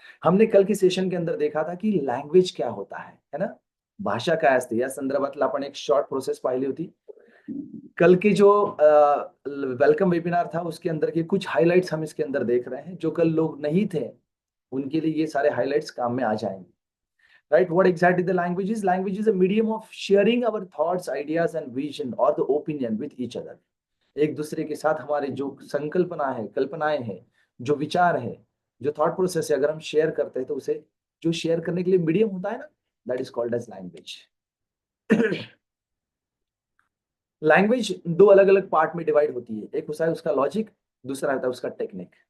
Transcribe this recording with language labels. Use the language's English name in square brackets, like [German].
[Hindi] हमने कल के सेशन के अंदर देखा था कि लँग्वेज क्या होता है ना, [Marathi] भाषा काय असते या संदर्भातला आपण एक शॉर्ट प्रोसेस पाहिली होती. [Hindi] कल के जो वेलकम वेबिनार था उसके अंदर के कुछ हाइलाइट्स हम इसके अंदर देख रहे हैं. जो कल लोग नहीं थे उनके लिए ये सारे हाइलाइट्स काम में आ जाएंगे. [English] Right, what exactly the language is? Language is a medium of sharing our thoughts, ideas and vision or the opinion with each other. [Hindi] एक दूसरे के साथ हमारे जो संकल्पना है, कल्पनाएं हैं, जो विचार है, जो थॉट प्रोसेस है, अगर हम शेयर करते हैं तो उसे जो शेयर करने के लिए मीडियम होता है ना, [English] That is called as language. [Hindi] Language 2 अलग अलग पार्ट में डिवाइड होती है. एक होता है उसका लॉजिक, दूसरा होता है उसका टेक्निक.